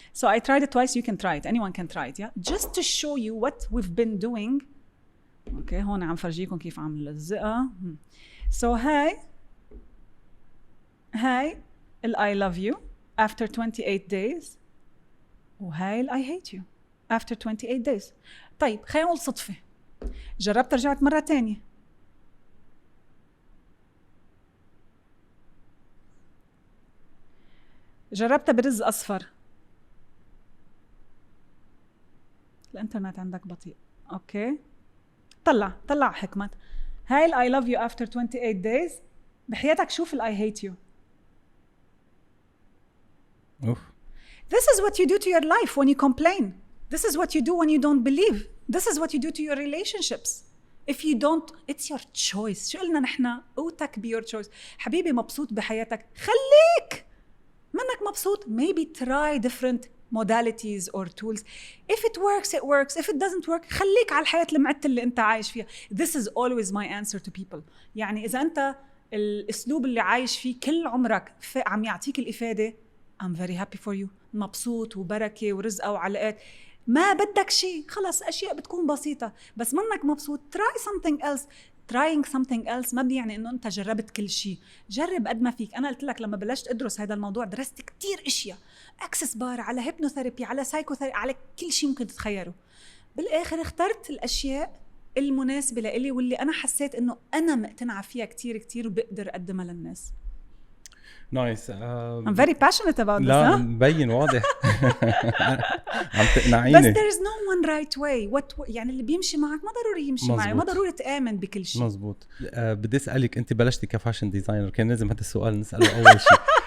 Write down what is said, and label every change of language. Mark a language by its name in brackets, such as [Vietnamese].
[English] So I tried it twice, you can try it. Anyone can try it, yeah? Just to show you what we've been doing. [Arabic] Okay, هون عم فرجيكم كيف عم نلزقها. [English] So [Arabic] هاي ال [English] I love you after 28 days. [Arabic] وهاي ال [English] I hate you after 28 days. [Arabic] طيب خلينا نقول صدفة جربت رجعت مرة تانية. جربتها برز أصفر. الانترنت عندك بطيء. اوكي طلع حكمت. [English] هاي ال I love you after 28 days. [Arabic] بحياتك شوف ال [English] I hate you. أوف. This is what you do to your life when you complain. This is what you do when you don't believe. This is what you do to your relationships. If you don't, it's your choice. [Arabic] شو قلنا نحن؟ اوتك be your choice. حبيبي مبسوط بحياتك، خليك. منك مبسوط [English] maybe try different modalities or tools. If it works it works, if it doesn't work [Arabic] خليك على الحياة المعتة اللي انت عايش فيها. [English] This is always my answer to people. [Arabic] يعني إذا أنت الأسلوب اللي عايش فيه كل عمرك عم يعطيك الإفادة، [English] I'm very happy for you، [Arabic] مبسوط وبركة ورزقة وعلاقات، ما بدك شيء، خلص أشياء بتكون بسيطة. بس منك مبسوط [English] try something else. trying something else [Arabic] ما بيعني إنه أنت جربت كل شيء. جرب قد ما فيك. أنا قلت لك لما بلشت أدرس هذا الموضوع درست كتير أشياء، أكسس بار، على هيبنوثيرابي، على سايكوثيرابي، على كل شيء ممكن تتخيله. بالآخر اخترت الأشياء المناسبة لإلي واللي أنا حسيت إنه أنا مقتنعة فيها كتير كتير وبقدر أقدمها للناس. نايس. [English] I'm very passionate about this. [Arabic] لا مبين واضح. عم تقنعيني. [English] بس there is no one right way. [Arabic] يعني اللي بيمشي معك ما ضروري يمشي معي، ما ضروري تآمن بكل شيء. مزبوط. بدي أسألك، أنت بلشتي كفاشن ديزاينر، كان لازم هذا السؤال نسأله أول شيء.